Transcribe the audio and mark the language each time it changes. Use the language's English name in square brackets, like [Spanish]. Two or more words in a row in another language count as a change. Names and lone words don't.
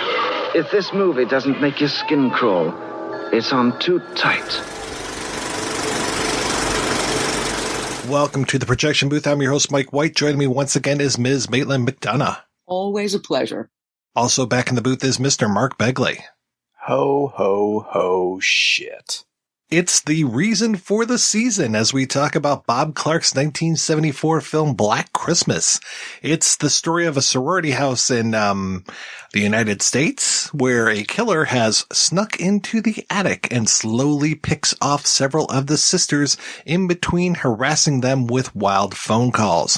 [English] If this movie doesn't make your skin crawl, it's on too tight. Welcome to the Projection Booth. I'm your host, Mike White. Joining me once again is Ms. Maitland McDonough. Always a pleasure. Also back in the booth is Mr. Mark Begley. Ho, ho, ho, shit. It's the reason for the season as we talk about Bob Clark's 1974 film Black Christmas. It's the story of a sorority house in the United States where a killer has snuck into the attic and slowly picks off several of the sisters in between harassing them with wild phone calls.